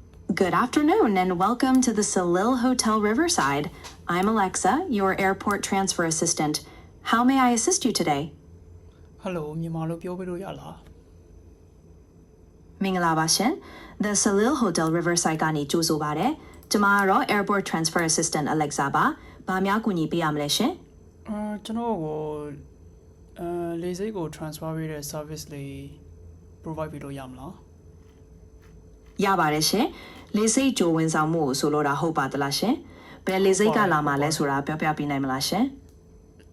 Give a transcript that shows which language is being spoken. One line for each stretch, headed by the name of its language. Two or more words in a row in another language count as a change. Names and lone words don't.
English: Good afternoon and welcome to the Salil Hotel Riverside. I'm Alexa, your airport transfer assistant. How may I assist you today? Hello,
Burmese: မြန်မာလိုပြောပြလို့ရလား မင်္ဂလာပါရှင် The Salil Hotel Riverside ကနေကြိုဆိုပါရစေ။ကျွန်မကတော့
English: airport transfer assistant
Burmese: Alexa ပါ။ဘာများကူညီပေးရမလဲရှင်။ ကျွန်တော်ကိုလေဆိပ်ကို transfer ပေးတဲ့ service လေး provide ပေးလို့ရမလား ရပါတယ်ရှင်။လေဆိပ်ကြိုဝန်ဆောင်မှုကိုဆိုလိုတာဟုတ်ပါသလားရှင်။ဘယ်လေဆိပ်ကလာမှာလဲဆိုတာပြောပြပေးနိုင်မလားရှင်။